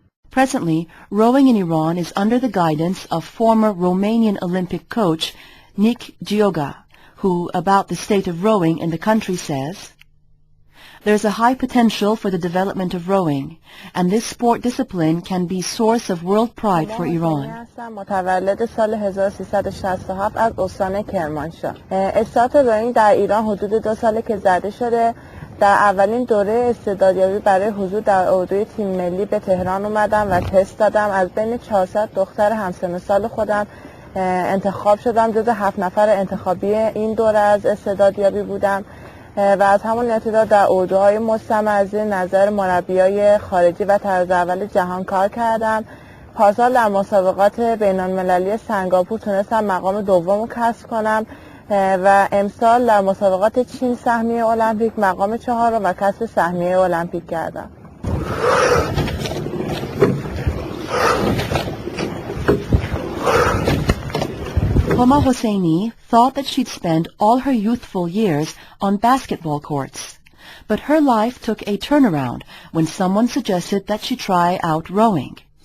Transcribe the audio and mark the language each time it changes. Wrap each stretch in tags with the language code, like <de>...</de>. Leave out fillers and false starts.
<en>Presently, rowing in Iran is under the guidance of former Romanian Olympic coach Nic Gioga, who, about the state of rowing in the country, says, "There's a high potential for the development of rowing, and this sport discipline can be source of world pride for Iran."</en> <fa>متولد سال 1367 از استان کرمانشاه. استارت رowing در ایران حدود 2 ساله که زده شده. در اولین دوره استعدادیابی برای حضور در اردوی تیم ملی به تهران اومدم و تست دادم. از بین 400 دختر همسن سال خودم انتخاب شدم. جز 7 نفر انتخابی این دوره از استعدادیابی بودم و از همون ابتدا در اردوهای مستمر زیر نظر مربیای خارجی و طراز اول جهان کار کردم. پارسال در مسابقات بین‌المللی سنگاپور تونستم مقام دوم رو کسب کنم و امسال در مسابقات چین سهمیه المپیک مقام 4 و کسب سهمیه المپیک کردم.</fa> <en>Homa Hosseini thought that she'd spend all her youthful years on basketball courts. But her life took a turnaround when someone suggested that she try out rowing.</en>